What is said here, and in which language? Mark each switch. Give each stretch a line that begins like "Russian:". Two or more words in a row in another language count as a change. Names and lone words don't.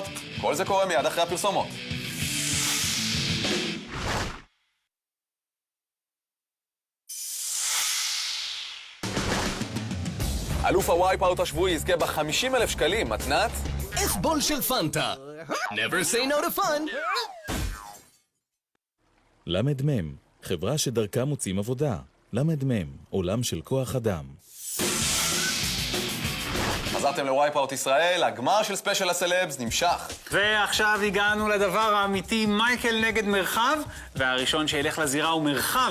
Hebrew: כל זה קורה מיד אחרי הפרסומות. אלוף הווייפאוט השבועי יזכה ב50,000 שקלים, מתנת? אסבול של פנטה.
English: Never say no to fun.
Hebrew: למד-מם, חברה שדרכה מוצאים עבודה. למד-מם, עולם של כוח אדם. חזרתם לווייפאוט ישראל, הגמר של ספיישל הסלבס נמשך. ועכשיו הגענו לדבר האמיתי, מייקל נגד מרחב, והראשון שילך לזירה הוא מרחב.